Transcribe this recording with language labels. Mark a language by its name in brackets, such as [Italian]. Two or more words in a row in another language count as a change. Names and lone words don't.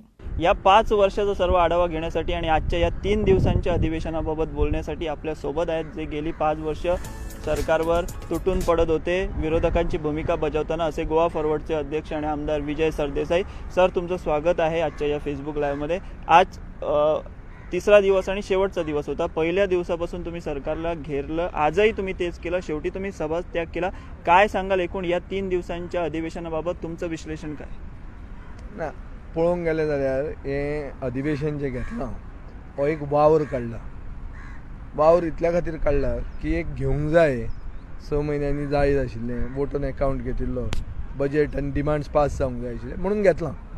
[Marathi] या 5 वर्षाचा सर्व आढावा घेण्यासाठी आणि आजच्या या 3 दिवसांच्या अधिवेशनाबाबत बोलण्यासाठी आपल्या सोबत आहेत जे गेली 5 वर्ष सरकारवर तुटून पडत होते, विरोधकांची भूमिका बजावताना, असे गोवा फॉरवर्डचे अध्यक्ष आणि आमदार विजय सरदेसाई. सर, तुमचं स्वागत आहे आजच्या या फेसबुक लाईव्हमध्ये. आज तिसरा दिवस आणि शेवटचा दिवस होता. पहिल्या दिवसापासून तुम्ही सरकारला घेरलं, आजही तुम्ही तेच केलं, शेवटी तुम्ही सभात्याग केला. काय सांगाल एकूण या 3 दिवसांच्या अधिवेशनाबाबत तुमचं विश्लेषण काय? [Konkani] ना पळोवंक गेलें जाल्यार हें अधिवेशन जें घेतलां हो एक वावर काडला. वावर इतल्या खातीर काडला की एक घेवंक जाय, 6 म्हयन्यांनी जाय आशिल्लें, [English] vote on account [Konkani] घेतिल्लो, बजेट आनी [English] demands pass [Konkani] जावंक जाय आशिल्ले म्हणून घेतलां.